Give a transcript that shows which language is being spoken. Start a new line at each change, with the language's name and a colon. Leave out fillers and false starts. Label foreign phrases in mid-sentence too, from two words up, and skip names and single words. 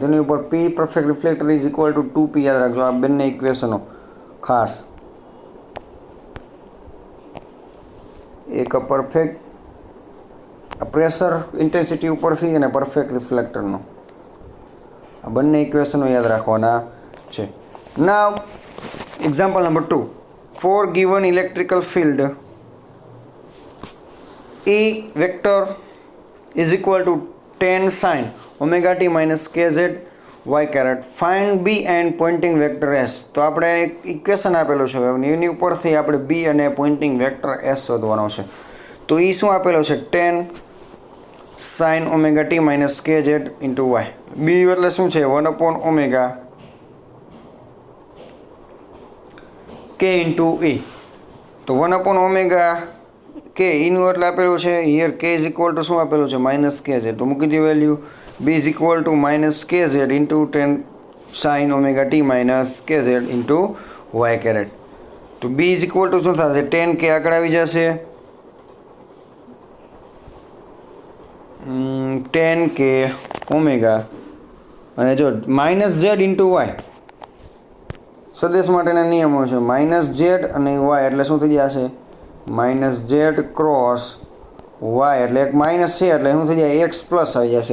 Gujarati: તેની ઉપર P
English: perfect reflector is equal to
Gujarati: 2P યાદ રાખજો. આ બંને ઇક્વેશનો ખાસ, એક
English: perfect pressure intensity
Gujarati: ઉપરથી અને
English: perfect reflectorનો,
Gujarati: આ બંને ઇક્વેશનો યાદ રાખવાના છે.
English: Now example number 2 for given electrical field E vector is equal to 10 sin omega t minus kz y caret. Find B and pointing vector S.
Gujarati: તો આપણે એક ઇક્વેશન આપેલું છે એની ઉપરથી આપણે B અને
English: Poynting vector
Gujarati: S શોધવાનો છે. તો એ શું આપેલો છે
English: 10 sin omega t minus kz into y.
Gujarati: B એટલે શું છે
English: 1/omega k into E.
Gujarati: તો 1/omega કે એનું એટલે આપેલું છે
English: here k is equal to
Gujarati: શું આપેલું છે -kz. તો મૂકી દો
English: value b is equal to -kz into 10 sin omega t minus kz into y caret.
Gujarati: તો
English: b is equal to
Gujarati: શું થશે 10k આગળ આવી જશે 10k ઓમેગા અને જો -z ઇન્ટુ y સદેશ માટેના નિયમો છે -z અને y એટલે શું થઈ જશે -z ક્રોસ y એટલે એક માઇનસ છે એટલે શું થઈ જાય x પ્લસ આવી જશે.